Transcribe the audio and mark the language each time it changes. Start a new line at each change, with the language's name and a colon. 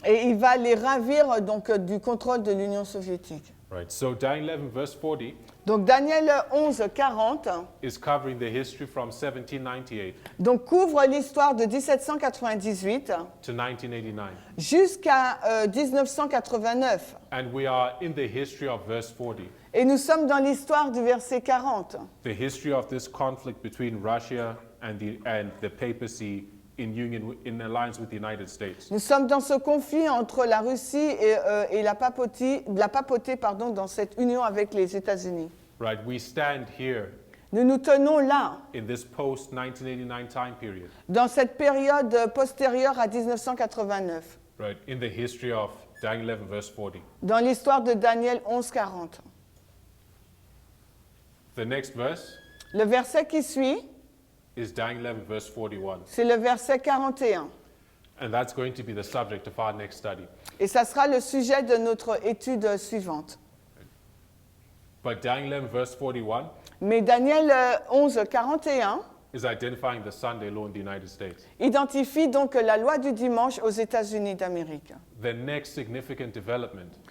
French: Et il va les ravir donc du contrôle de l'Union soviétique.
English: Right, so Daniel 11 verse 40
French: Donc Daniel 11, 40
English: is covering the history from 1798
French: donc, couvre l'histoire de 1798
English: to 1989.
French: jusqu'à 1989.
English: And we are in the history of verse 40,
French: Et nous sommes dans l'histoire du verset 40.
English: the history of this conflict between Russia and the papacy in union, in alliance with the United States.
French: Nous sommes dans ce conflit entre la Russie et la papauté dans cette union avec les États-Unis.
English: Right, we stand here
French: Nous nous tenons là,
English: in this post-1989 time period,
French: dans cette période postérieure à 1989,
English: right, in the history of Daniel 11 verse 40.
French: dans l'histoire de Daniel 11, 40.
English: The next verse
French: Le verset qui suit,
English: is Daniel 11 verse 41,
French: c'est le verset 41.
English: and that's going to be the subject of our next study.
French: Et ça sera le sujet de notre étude suivante.
English: But Daniel 11 verse 41
French: Mais Daniel 11, 41
English: is identifying the Sunday law in the United States.
French: identifie donc la loi du dimanche aux États-Unis d'Amérique.
English: The next significant development